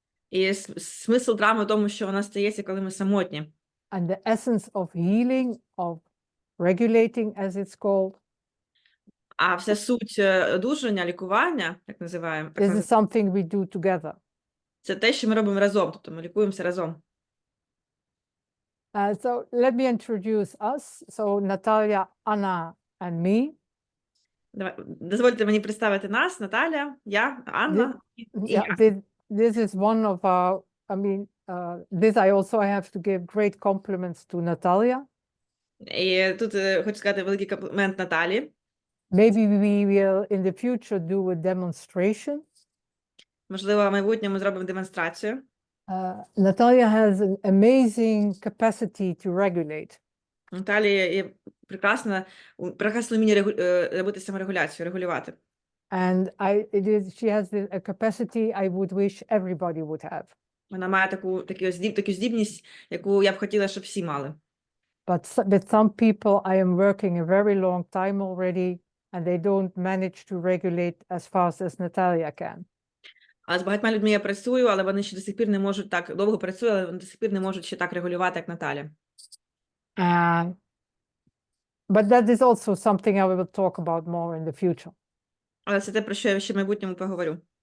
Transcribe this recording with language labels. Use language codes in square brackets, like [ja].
[uk] І смисл драми в тому, що вона стається, коли ми самотні. [en] And the essence of healing, of regulating, as it's called. [uk] А вся суть одужання, лікування, як називаємо, [en] This is something we do together. [uk] це те, що ми робимо разом, тобто ми лікуємося разом. [en] So let me introduce us. So Natalia, Anna, and me. [uk] Дозвольте мені представити нас, Наталя, я, Анна. [en] This is one of our, this I also have to give great compliments to Natalia. [uk] І тут хочу сказати великий комплімент Наталі. [en] Maybe we will in the future do a demonstration. [uk] Можливо, в майбутньому зробимо демонстрацію. [en] Natalia has an amazing capacity to regulate. [uk] Наталія є прекрасно вміння робити саморегуляцію, регулювати. [en] And she has a capacity I would wish everybody would have. [uk] Вона має таку здібність, яку я б хотіла, щоб всі мали. [en] But with some people, I am working a very long time already, and they don't manage to regulate as fast as Natalia can. [uk] А з багатьма людьми я працюю, але вони ще до сих пір не можуть так, довго працюю, але вони до сих пір не можуть ще так регулювати, як Наталя. [en] But that is also something I will talk about more in the future. [uk] Але це те, про що я ще в майбутньому поговорю.